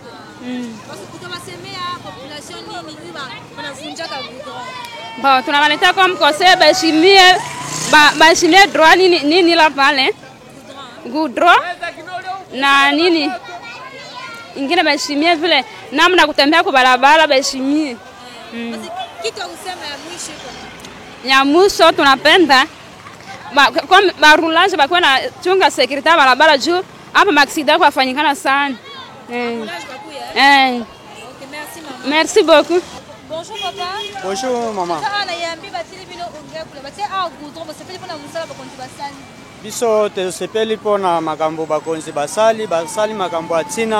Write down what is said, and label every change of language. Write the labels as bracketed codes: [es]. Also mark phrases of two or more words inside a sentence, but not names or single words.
[sw] Bon, tunawaletea kwa mkose baheshimie droit nini la pale gudro na nini ingine baheshimie vile namna kutembea kwa barabara baheshimie. Kitu useme ya mwisho ya mwisho tunapenda kwa barulage bakwe na chunga security barabara juu hapa maksida kwa fanyikana sana. [fr] Okay, merci maman. Merci beaucoup. Bonjour papa. Bonjour maman. [ln] Biso tesepeli pona makambo bakonzi basali makambo atina.